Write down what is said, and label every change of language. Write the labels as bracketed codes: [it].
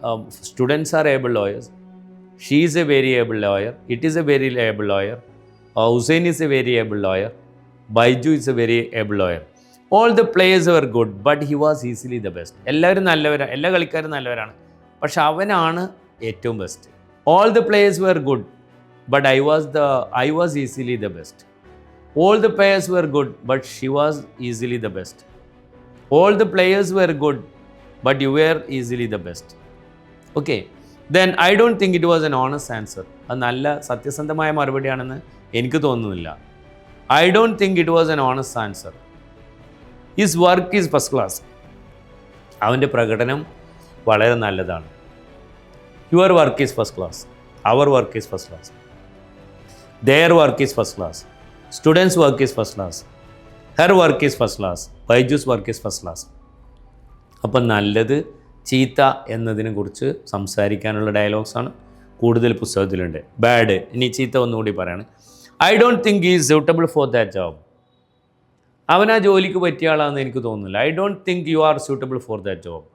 [en] Students are able lawyers. She is a very able lawyer. It is a very able lawyer. Hussein is a very able lawyer. Baiju is a very able lawyer. All the players were good, but he was easily the best. [ml] എല്ലാവരും നല്ലവരാണ്, എല്ലാ കളിക്കാരും നല്ലവരാണ്, പക്ഷെ അവനാണ് ഏറ്റവും best. [en] All the players were good, but I was easily the best. All the players were good, but she was easily the best. All the players were good, but you were easily the best. Okay, then I don't think it was an honest answer. [ml] അത് നല്ല സത്യസന്ധമായ മറുപടിയാണെന്ന് എനിക്ക് തോന്നുന്നില്ല. [en] I don't think it was an honest answer. His work is first class. [ml] അവൻ്റെ പ്രകടനം വളരെ നല്ലതാണ്. [en] Your work is first class. [ml] Our work is first class. [en] Their work is first class. Students' work is first class. Her work is first class. Baiju's work is first class. [ml] അപ്പം നല്ലത് ചീത്ത എന്നതിനെ കുറിച്ച് സംസാരിക്കാനുള്ള ഡയലോഗ്സാണ് കൂടുതൽ പുസ്തകത്തിലുണ്ട്. [en] bad, [ml] ഇനി ചീത്ത ഒന്നുകൂടി പറയാണ്. [en] I don't think is suitable for that job. [ml] അവൻ ആ ജോലിക്ക് പറ്റിയ ആളാണെന്ന് എനിക്ക് തോന്നുന്നില്ല. [en] I don't think you are suitable for that job.